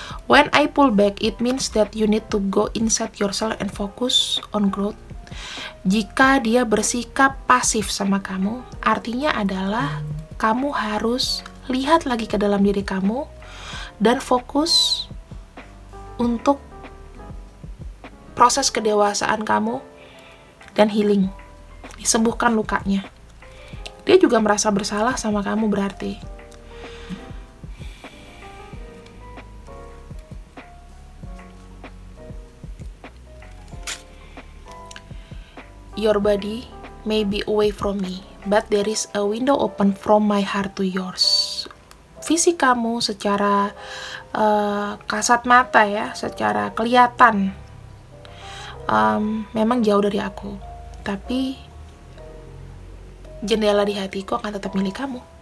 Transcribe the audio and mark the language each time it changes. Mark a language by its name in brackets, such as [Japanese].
[English] When I pull back, it means that you need to go inside yourself and focus on growth. [Indonesian] Jika dia bersikap pasif sama kamu, artinya adalah kamu harus lihat lagi ke dalam diri kamu dan fokus untuk proses kedewasaan kamu dan healing. Disembuhkan lukanya. Dia juga merasa bersalah sama kamu berarti. [English] Your body may be away from me, but there is a window open from my heart to yours. [Indonesian] Fisik kamu secara kasat mata ya, secara kelihatan memang jauh dari aku, tapi jendela di hatiku akan tetap milik kamu.